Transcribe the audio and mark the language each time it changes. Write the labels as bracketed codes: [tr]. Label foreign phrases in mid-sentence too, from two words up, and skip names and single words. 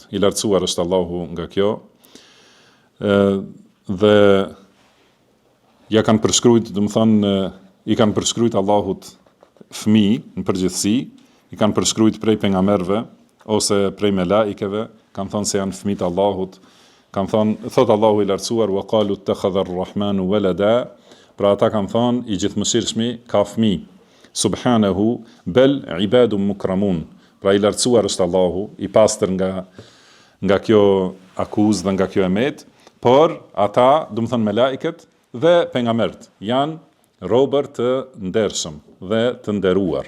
[sq] I lartësuar është Allahu nga kjo. Dhe ja kanë përshkruajt, do të thonë, i kanë përshkruajt Allahut fëmijë në përgjithësi, i kanë përshkruajt prej pejgamberëve ose prej melaikeve, kanë thënë se janë fëmijë të Allahut. Kanë thënë, thot Allahu i lartësuar, [ar] وقالوا اتخذ الرحمن ولدا. [sq] Pra ata kanë thënë, i gjithëmëshirshmi ka fëmijë. [ar] سبحانه بل عباد مكرمون. [sq] Pra i lartësuar është Allahu, i pastër nga kjo akuzë dhe nga kjo emet, por ata, do të thonë melaiket dhe pejgamberët, janë robër të ndershëm dhe të nderuar.